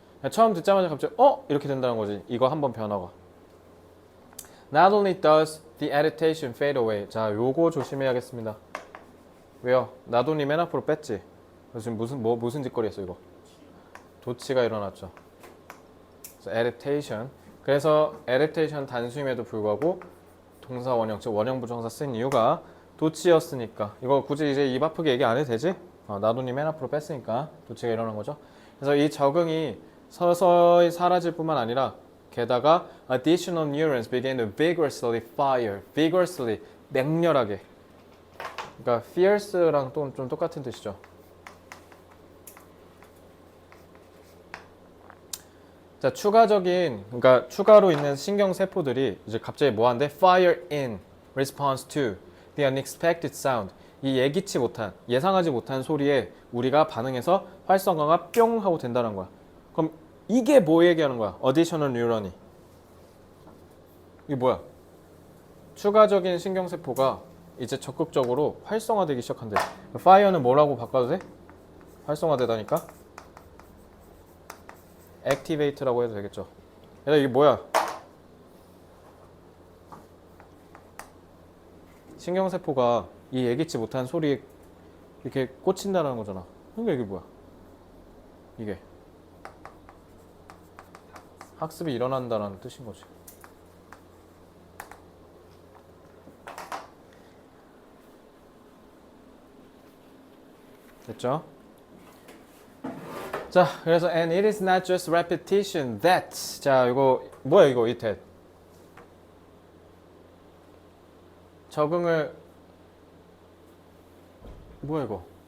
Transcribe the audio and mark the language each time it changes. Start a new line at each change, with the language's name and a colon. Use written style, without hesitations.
Korean: 처음 듣자마자 갑자기 이렇게 된다는 거지. 이거 한번 변화가.
English: Not only does the adaptation fade away.
Korean: 자, 요거 조심해야겠습니다. 왜요? 나돈이 맨 앞으로 뺐지. 지금 무슨 짓거리 했어 이거? 도치가 일어났죠. 그래서 adaptation. 그래서 adaptation 단수임에도 불구하고 동사 원형, 즉 원형 부정사 쓴 이유가 도치였으니까. 이거 굳이 이제 입 아프게 얘기 안 해도 되지? 나돈이 맨 앞으로 뺐으니까 도치가 일어난 거죠. 그래서 이 적응이 서서히 사라질 뿐만 아니라 게다가
English: additional neurons begin to vigorously fire.
Korean: vigorously, 맹렬하게. 그러니까 fierce랑 또 좀 똑같은 뜻이죠. 자, 그러니까 추가로 있는 신경 세포들이 이제 갑자기 뭐 한대?
English: fire in response to the unexpected sound.
Korean: 이 예기치 못한, 예상하지 못한 소리에 우리가 반응해서 활성화가 뿅 하고 된다는 거야. 그럼 이게 뭐 얘기하는 거야? additional neuron이. 이게 뭐야? 추가적인 신경세포가 이제 적극적으로 활성화되기 시작한대. fire는 뭐라고 바꿔도 돼? 활성화되다니까? activate라고 해도 되겠죠. 얘들아 이게 뭐야? 신경세포가 이 예기치 못한 소리에 이렇게 꽂힌다는 거잖아. 그러니까 이게 뭐야? 이게 학습이 일어난다는 뜻인 거지. 됐죠? 자, 그래서
English: and it is not just repetition that.
Korean: 자, 이거 뭐야 이거 이 that. 적응을 뭐야 이거?